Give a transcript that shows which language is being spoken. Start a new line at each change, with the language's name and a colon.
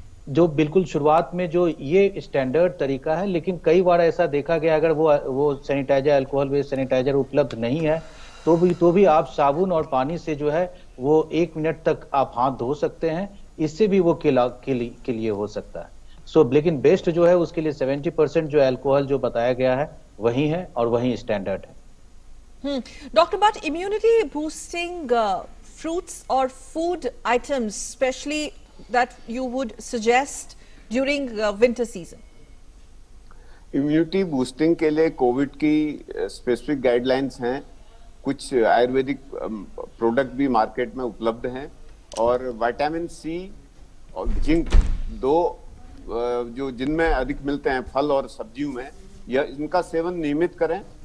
Hindi: जो बिल्कुल शुरुआत में जो ये स्टैंडर्ड तरीका है, लेकिन कई बार ऐसा देखा गया अगर वो सैनिटाइजर, अल्कोहल बेस्ड सैनिटाइजर उपलब्ध नहीं है तो भी आप साबुन और पानी से जो है वो 1 मिनट तक आप हाथ धो सकते हैं। इससे भी वो के लिए हो सकता है। लेकिन बेस्ट जो है उसके लिए 70% जो अल्कोहल जो बताया गया है वही है और वही स्टैंडर्ड है।
English: Doctor but immunity boosting fruits or food items especially that you would suggest during winter season?
Hindi: Immunity boosting के लिए कोविड की स्पेसिफिक गाइडलाइंस हैं। कुछ आयुर्वेदिक प्रोडक्ट भी मार्केट में उपलब्ध हैं, और विटामिन सी और जिंक दो जो जिनमें अधिक मिलते हैं फल और सब्जियों में, या इनका सेवन नियमित करें।